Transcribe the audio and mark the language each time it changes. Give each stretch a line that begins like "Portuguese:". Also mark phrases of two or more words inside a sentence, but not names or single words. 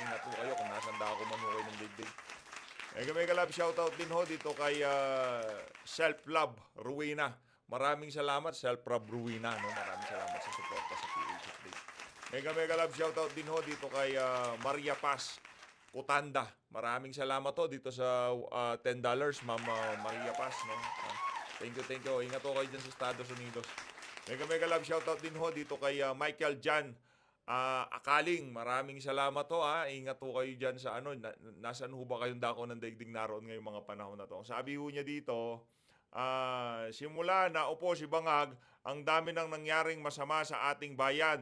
Filipino: Ingat ho kayo kung nasanda ako man ho kayo ng digdig.
English: Mega love shoutout
Filipino: din ho dito kay Self-Love Ruina. Maraming salamat Self-Love Ruina, no? Maraming salamat sa suporta sa PHP.
English: Mega love shoutout
Filipino: din ho dito kay Maria Paz Kutanda. Maraming salamat ho dito sa $10 Ma'am Maria Paz, no?
English: Thank you.
Filipino: Ingat ho kayo dyan sa Estados Unidos.
English: Mega love shoutout
Filipino: din ho dito kay Michael Jan Akaling. Maraming salamat ho, ha. Ingat ho kayo dyan sa nasaan ho ba kayong dako ng daigdig naroon ngayong mga panahon na to. Sabi ho niya dito, simula na upo si Bangag, ang dami nang nangyaring masama sa ating bayan.